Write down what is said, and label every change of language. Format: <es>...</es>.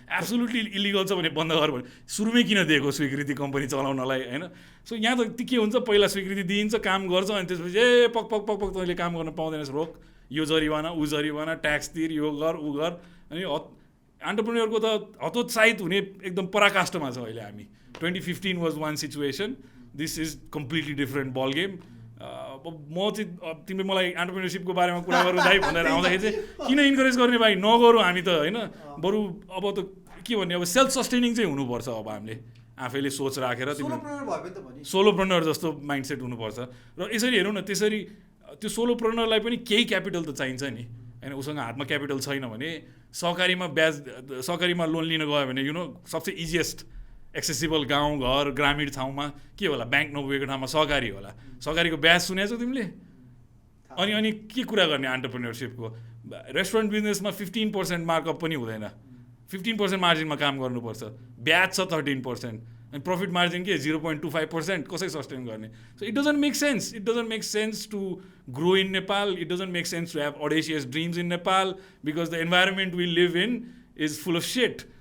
<ne>Absolutely illegal छ भने बन्द गर भने सुरुमै किन दिएको स्वीकृति कम्पनी चलाउनलाई, होइन? सो यहाँ त के हुन्छ, पहिला स्वीकृति दिइन्छ, काम गर्छ, अनि त्यसपछि पक पक पक पक तैँले काम गर्न पाउँदैनस्, रोक, यो जरिवाना ऊ जरिवाना, ट्याक्स तिर, यो गर ऊ गर। अनि एन्टरप्रेन्योरको त हतोत्साहित हुने एकदम पराकाष्ठमा छ अहिले हामी।</ne> <en>2015 was one situation, this is completely different ball game.</en> <ne>म चाहिँ तिमीले मलाई एन्टरप्रेन्योरसिपको बारेमा कुरा गर्नु दाइ भनेर आउँदाखेरि चाहिँ किन इन्करेज गर्ने भाइ, नगरौँ हामी त, होइन? बरु अब त के भन्ने, अब सेल्फ सस्टेनिङ चाहिँ हुनुपर्छ। अब हामीले आफैले सोच राखेर सोलोप्रेन्योर जस्तो माइन्डसेट हुनुपर्छ। र यसरी हेरौँ न, त्यसरी त्यो सोलोप्रेन्योरलाई पनि केही क्यापिटल त चाहिन्छ नि, होइन? उसँग हातमा क्यापिटल छैन भने सहकारीमा लोन लिन गयो भने सबसे इजिएस्ट एक्सेसिबल गाउँ घर ग्रामीण ठाउँमा के होला, ब्याङ्क नपुगेको ठाउँमा सहकारी होला। सहकारीको ब्याज सुनेछौ तिमीले? अनि के कुरा गर्ने एन्टरप्रेन्योरसिपको? रेस्टुरेन्ट बिजनेसमा 15% मार्कअप पनि हुँदैन, 15% मार्जिनमा काम गर्नुपर्छ, ब्याज छ 13%, अनि प्रफिट मार्जिन के 0.25%, कसै सस्टेन गर्ने?</ne> <en>So it doesn't make sense to grow in Nepal, it doesn't make sense to have audacious dreams in Nepal, because the environment we live in is full of set.</en>